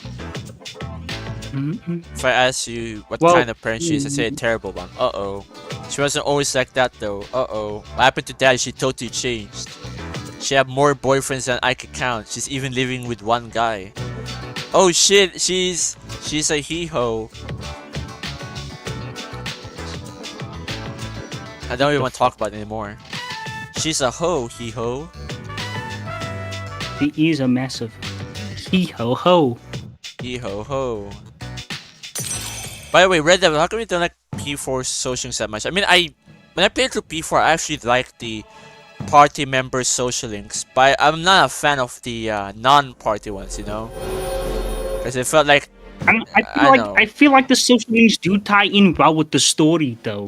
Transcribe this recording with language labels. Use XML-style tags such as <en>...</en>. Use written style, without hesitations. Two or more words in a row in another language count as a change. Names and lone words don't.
<en>If I ask you what kind of parent she is, I say a terrible one. Uh-oh. She wasn't always like that though. Uh-oh. What happened to Dad? She totally changed. She had more boyfriends than I could count. She's even living with one guy. Oh shit, she's a hee-ho. I don't even want to talk about it anymore. She's a ho, hee-ho. He is a massive hee-ho-ho. Hee-ho-ho. By the way, Red Devil, how come you don't like P4 socials that much? I mean, when I played through P4, I actually liked the party member social links, but I'm not a fan of the non-party ones, because it felt like I feel like the social links do tie in well with the story, though.</en>